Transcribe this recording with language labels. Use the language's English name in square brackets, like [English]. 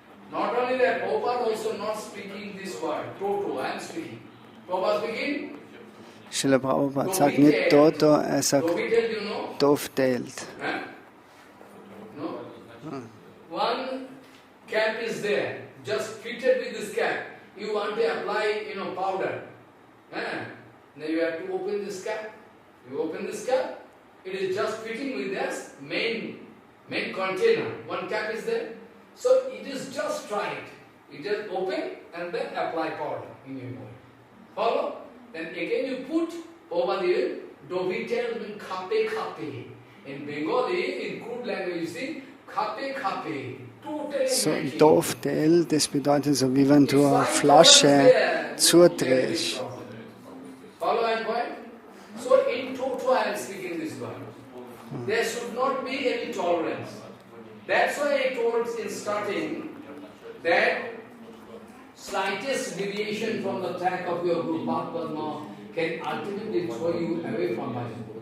[English] Not only that, Prabhupada also not speaking this word, Toto, I am speaking. Prabhupada speaking? [German] Srila Prabhupada sagt nicht Toto, er sagt Dovetailed. [English] No? One cap is there, just fitted with this cap. You want to apply, powder. Then you have to open this cap. You open this cap, it is just fitting with this main container. One cap is there. So it is just right. You just open and then apply powder in your body. Follow? Then again you put over there, dovetail means khape khape. In Bengali, in crude language, you see, khape khape. [German] So Dovetail, das bedeutet so, wie wenn du eine Flasche zudrehst. [English] Follow my point? So in total I am speaking this word. There should not be any tolerance. That's why I told in starting that slightest deviation from the track of your Guru Padma can ultimately throw you away from Bhajan.